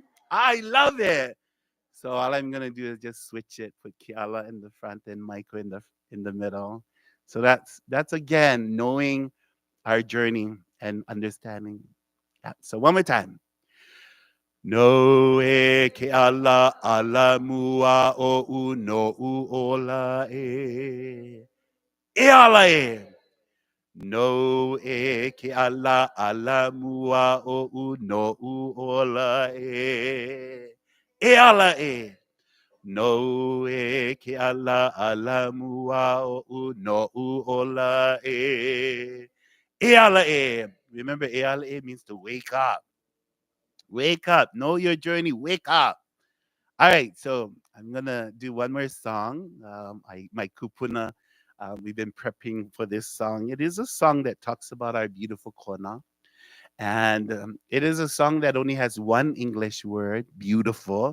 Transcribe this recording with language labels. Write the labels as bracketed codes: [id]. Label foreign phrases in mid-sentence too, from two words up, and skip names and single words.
[en] I love it. So all I'm gonna do is just switch it, put Keala in the front and Michael in the middle. So that's again knowing our journey and understanding. Yeah. So one more time. [haw] No e Keala ala mua o u no u ola e. E ala e. No e Keala ala mua o u no u ola e. E ala e. No e ala mua o u no u ola e. E ala e. [en] Remember, [haw] e ala e [en] means to wake up. Wake up. Know your journey. Wake up. All right. So I'm gonna do one more song. My kupuna We've been prepping for this song. It is a song that talks about our beautiful Kona. And it is a song that only has one English word, beautiful.